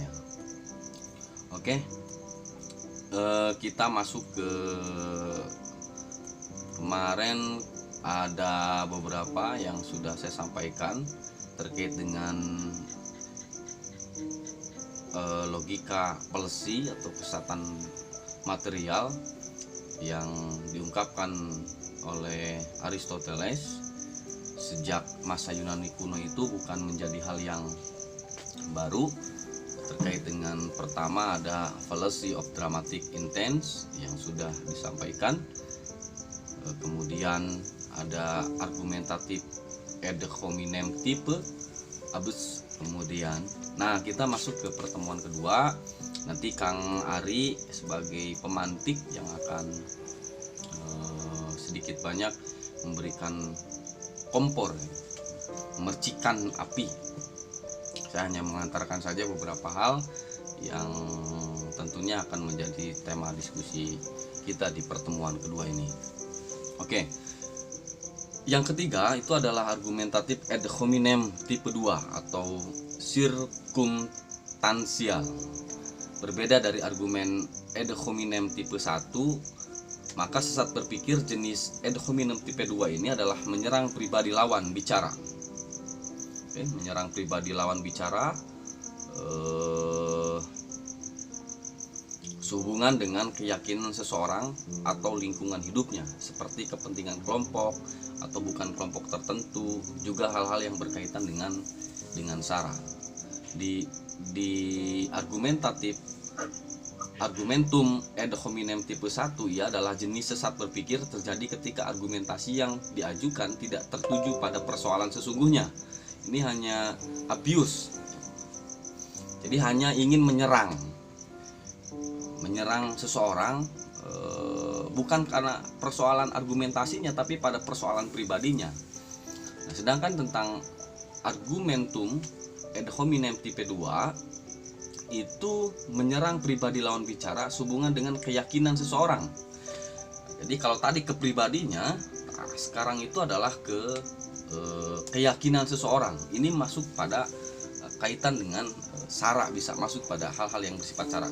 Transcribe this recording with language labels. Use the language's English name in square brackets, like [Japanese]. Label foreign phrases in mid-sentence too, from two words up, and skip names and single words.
[Indonesian] Oke, kita masuk ke kemarin ada beberapa yang sudah saya sampaikan terkait dengan logika fallacy atau kesesatan material yang diungkapkan oleh Aristoteles sejak masa Yunani kuno. Itu bukan menjadi hal yang baru. Terkait dengan pertama ada [English] fallacy of dramatic intent [Indonesian] yang sudah disampaikan, kemudian ada argumentatif [Latin] ad hominem [English] type abus. [Indonesian] Kemudian kita masuk ke pertemuan kedua. Nanti Kang Ari sebagai pemantik yang akan sedikit banyak memberikan kompor, memercikan api. Saya hanya mengantarkan saja beberapa hal yang tentunya akan menjadi tema diskusi kita di pertemuan kedua ini. Oke. Yang ketiga itu adalah argumentatif [Latin] ad hominem [Indonesian] tipe 2 atau sirkumstansial. Berbeda dari argumen [Latin] ad hominem [Indonesian] tipe 1, maka sesat berpikir jenis [Latin] ad hominem [Indonesian] tipe 2 ini adalah menyerang pribadi lawan bicara. Menyerang pribadi lawan bicara sehubungan dengan keyakinan seseorang atau lingkungan hidupnya, seperti kepentingan kelompok atau bukan kelompok tertentu, juga hal-hal yang berkaitan dengan sara. Di [Latin] argumentum ad hominem [Indonesian] tipe 1 ia adalah jenis sesat berpikir terjadi ketika argumentasi yang diajukan tidak tertuju pada persoalan sesungguhnya. Ini hanya abuse, jadi hanya ingin menyerang seseorang bukan karena persoalan argumentasinya, tapi pada persoalan pribadinya. Nah, sedangkan tentang [Latin] argumentum ad hominem [Indonesian] tipe 2 itu menyerang pribadi lawan bicara sehubungan dengan keyakinan seseorang. Jadi kalau tadi ke pribadinya, nah sekarang itu adalah ke keyakinan seseorang. Ini masuk pada kaitan dengan sara, bisa masuk pada hal-hal yang bersifat sara.